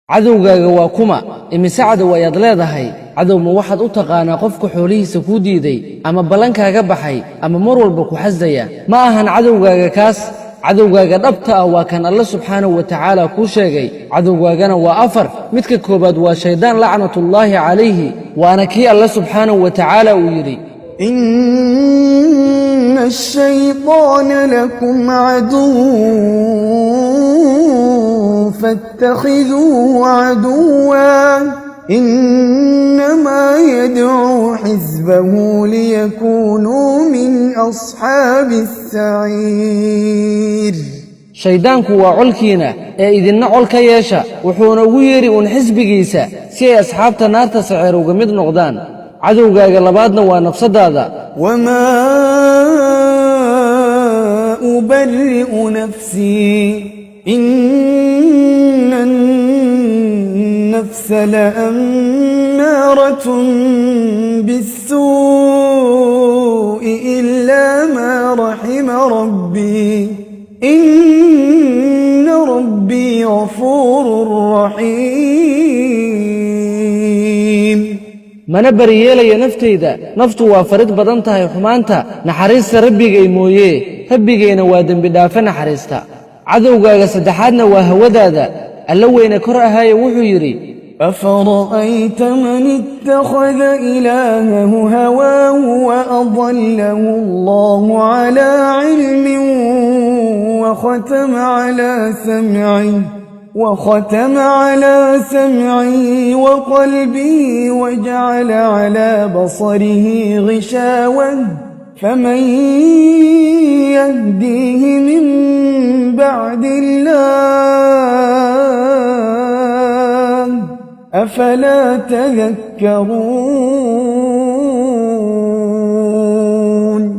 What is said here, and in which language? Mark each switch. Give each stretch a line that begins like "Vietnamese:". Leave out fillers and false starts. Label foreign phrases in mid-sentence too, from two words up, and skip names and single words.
Somali: cadowgaaga waa kuma imise cadow ayaad leedahay cadow ma waxaad u taqaanaa qofka xoolihiisa kuu diiday ama ballankaaga baxay ama mar walba ku xasdaya ma ahan cadowgaaga kaas cadowgaaga dhabta ah waa kan alle
Arabic: سبحانه وتعالى
Somali: kuu sheegay cadowgaagana waa afar midka koobaad waa shaydaan
Arabic: لعنة الله عليه
Somali: waana kii alle
Arabic: سبحانه وتعالى
Somali: uu yidhi
Arabic: إن الشيطان لكم عدو فاتخذوه عدوا إنما يدعو حزبه ليكونوا من أصحاب السعير
Somali: shaydaanku waa colkiina ee idinna col ka yeesha wuxuuna ugu yeeri uun xisbigiisa si ay asxaabta naarta saceer uga mid noqdaan cadowgaaga labaadna waa nafsadaada
Arabic: وما أبرئ نفسي إن النفس لأمارة بالسوء إلا ما رحم ربي إن ربي غفور رحيم
Somali: mana bariyeelaya naftayda naftu waa farid badan tahay xumaanta naxariista rabbigay mooyee rabbigayna waa dembi dhaafe naxariista cadowgaaga saddexaadna waa hawadaada alla weyne kor ahaaye wuxuu yidhi
Arabic: أفرأيت من اتخذ إلهه هواه وأضله الله على علم وختم على سمعه وقلبه وجعل على بصره غشاوة فمن يهديه من بعد الله أفلا تذكرون